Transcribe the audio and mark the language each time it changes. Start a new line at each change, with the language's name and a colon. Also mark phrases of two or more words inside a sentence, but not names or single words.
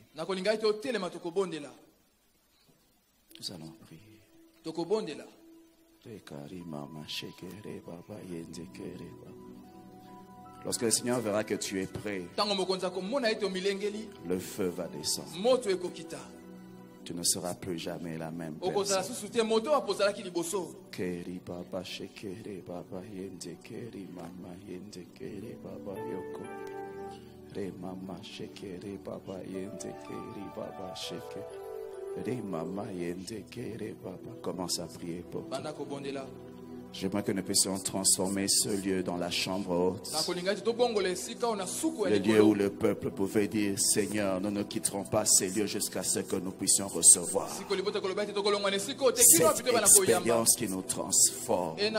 French: Nous allons prier. Lorsque le Seigneur verra que tu es prêt, le feu va descendre. Tu ne seras plus jamais la même personne. Keri baba shekeri baba yende keri mama yende keri baba yoko. Re mama shekeri baba yende keri baba sheke. Re mama yende keri baba. Commence à prier pour toi. J'aimerais que nous puissions transformer ce lieu dans la chambre haute. Le lieu où le peuple pouvait dire, Seigneur, nous ne quitterons pas ces lieux jusqu'à ce que nous puissions recevoir cette expérience qui nous transforme.